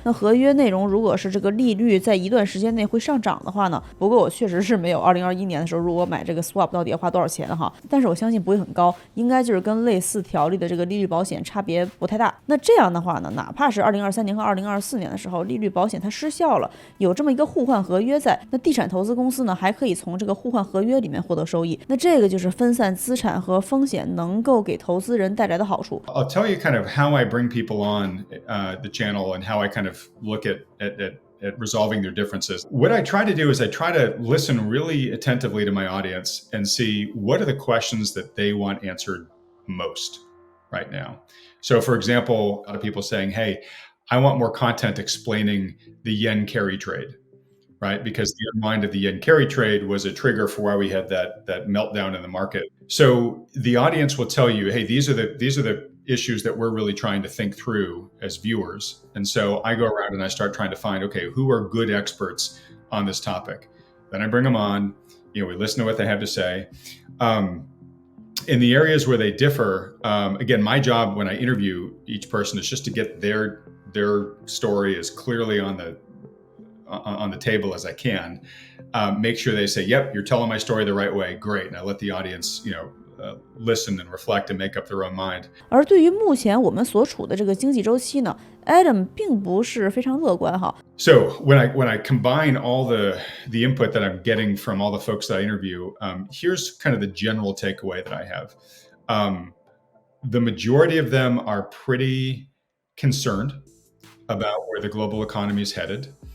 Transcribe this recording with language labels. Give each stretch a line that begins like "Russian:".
Chinese: 那合约内容如果是这个利率在一段时间内会上涨的话呢，不过我确实是没有2021年的时候如果买这个 swap 到底要花多少钱哈，但是我相信不会很高，应该就是跟类似条例的这个利率保险差别不太大。那这样的话呢，哪怕是2023年和2024年的时候利率保险它失效了，有这么一个互换合约在，那地产投资公司呢还可以从这个互换合约里面获得收益。那这个就是分散资产和风险能够给投资人带来的好处。
English: I'll tell you kind of how I bring people on the channel and how I kind of look at resolving their differences. What I try to do is I try to listen really attentively to my audience and see what are the questions that they want answered most right now. So, for example, a lot of people saying, hey, I want more content explaining the yen carry trade, right? Because the unwind of the yen carry trade was a trigger for why we had that meltdown in the market. So the audience will tell you, hey, these are the issues that we're really trying to think through as viewers. And so I go around and I start trying to find, okay, who are good experts on this topic? Then I bring them on, we listen to what they have to say. In the areas where they differ, again, my job when I interview each person is just to get their story as clearly on the table as I can. Make sure they say, yep, you're telling my story the right way. Great. And I let the audience, listen and reflect and make up their own mind.
Chinese: 而对于目前我们所处的这个经济周期呢， Adam 并不是非常乐观哈。
English: So when I combine all the input that I'm getting from all the folks that I interview, here's kind of the general takeaway that I have. The majority of them are pretty concerned about where the global economy is headed.